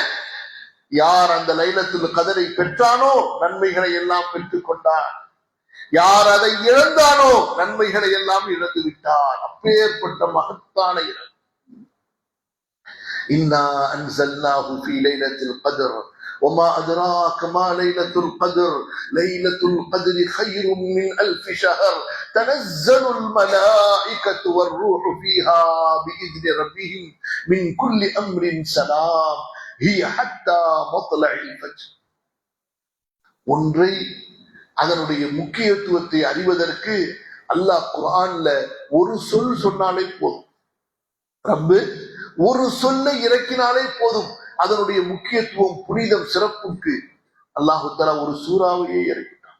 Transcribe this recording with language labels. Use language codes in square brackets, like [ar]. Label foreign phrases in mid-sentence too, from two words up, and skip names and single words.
[ta] யார் அந்த லைலத்துல் கத்ரை பெற்றானோ நன்மைகளை எல்லாம் பெற்றுக் கொண்டான், யார் அதை இழந்தானோ நன்மைகளை எல்லாம் இழந்து விட்டார். அப்பேற்பட்ட மகத்தான இரவு. [ar] إنا أنزلناه في ليلة القدر وما أدراك ما ليلة القدر ليلة القدر خير من 1000 شهر تنزل الملائكة والروح فيها بإذن ربهم من كل أمر سلام هي حتى مطلع الفجر. [ta] ஒன்றை அதனுடைய முக்கியத்துவத்தை அறிவதற்கு அல்லாஹ் குர்ஆன்ல ஒரு சொல் சொன்னாலே போதும். ரப்பு ஒரு சொல்லை இறக்கினாலே போதும், அதனுடைய முக்கியத்துவம், புனிதம், சிறப்புக்கு [ar] الله تعالى [ta] ஒரு சூறாவையே இறக்கிட்டான்.